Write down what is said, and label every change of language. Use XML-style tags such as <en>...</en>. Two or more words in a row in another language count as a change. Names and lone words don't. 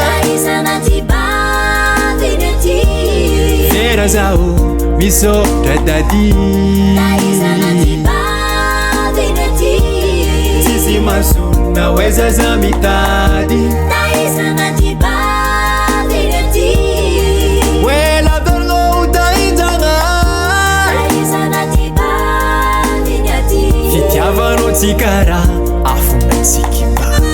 <mg>Na iza nanjibavy nanjy. Fiera zaho, misaotra dady. Na iza nanjibavy nanjy. Tsisy masonina hoe zaza mitady. Na iza nanjibavy nanjy.</mg> <en>Well, I don't know,</en> <mg>tainjana. Na iza nanjibavy nanjy. Fitiavanao tsika raha, afona tsika ba.</mg>